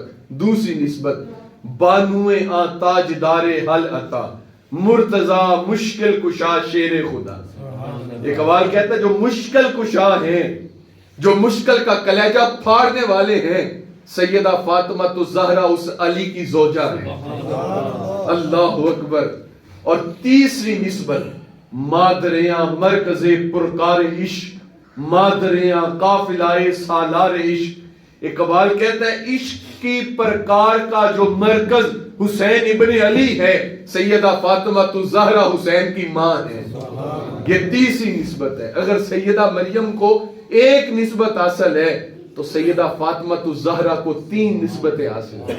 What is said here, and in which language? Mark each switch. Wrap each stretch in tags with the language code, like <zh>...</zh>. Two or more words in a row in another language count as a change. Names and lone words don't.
<ur>دوسری نسبت</ur> <fa>بانو تاجدار حل عطا، مرتضی مشکل کشا شیر خدا.</fa> <ur>اقبال کہتا ہے جو مشکل کشا ہیں، جو مشکل کا کلیجہ پھاڑنے والے ہیں، سیدہ فاطمہ الزہرا اس علی کی زوجہ ہیں.</ur> <ar>اللہ اکبر.</ar> <ur>اور تیسری نسبت</ur> <fa>مادریاں مرکز پرکار عشق، مادریاں قافلہ سالار عشق.</fa> <ur>اقبال کہتا ہے عشق کی پرکار کا جو مرکز حسین ابن علی ہے، سیدہ فاطمہ الزہرا حسین کی ماں ہے. یہ تیسری نسبت ہے. اگر سیدہ مریم کو ایک نسبت حاصل ہے تو سیدہ فاطمہ الزہرا کو 3 نسبتیں حاصل ہیں.</ur>